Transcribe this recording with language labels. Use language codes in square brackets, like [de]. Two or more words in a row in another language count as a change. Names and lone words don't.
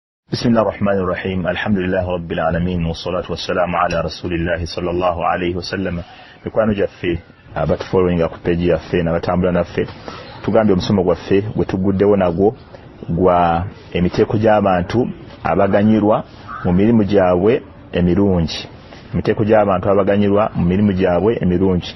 [ar] بسم الله الرحمن الرحيم الحمد لله رب العالمين والصلاة والسلام على رسول الله صلى الله عليه وسلم. [lg] Mikwano gyaffe abatufollowinga ku page yaffe n'abatambula naffe tugambye omusomo gwaffe gwe tuguddewo nagwo gwa emiteeko gy'abantu abaganyirwa mu mirimu gyabwe emirungi. Emiteeko gy'abantu abaganyirwa mu mirimu gyabwe emirungi.